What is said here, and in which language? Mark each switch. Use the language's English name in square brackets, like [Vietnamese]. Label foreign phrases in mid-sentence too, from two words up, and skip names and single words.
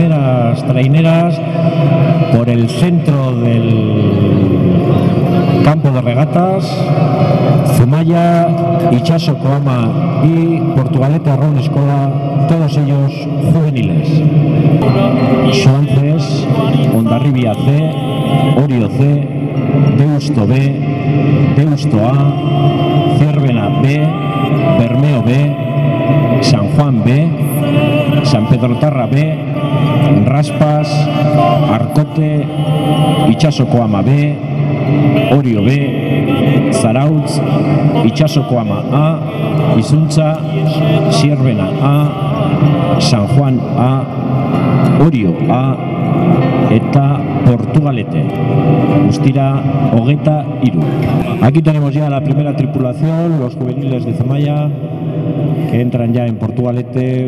[Spanish] las traineras por el centro del campo de regatas. Zumaya, Itxasoko Ama y Portugalete Arraun Eskola, todos ellos juveniles. Suances, Hondarribia C, Orio C, Deusto B, Deusto A, Ciervena [Basque] B, Bermeo B, San Juan B, San Pedro Tarra B, Raspas, Arcote, Itxasoko Ama B, Orio B, Zarautz, Itxasoko Ama A, Izuntza, Zierbena A, San Juan A, Orio A eta Portugalete. Guztira, Hogeta Iru. [Spanish] Aquí tenemos ya la primera tripulación, los juveniles de Zumaya, que entran ya en Portugalete.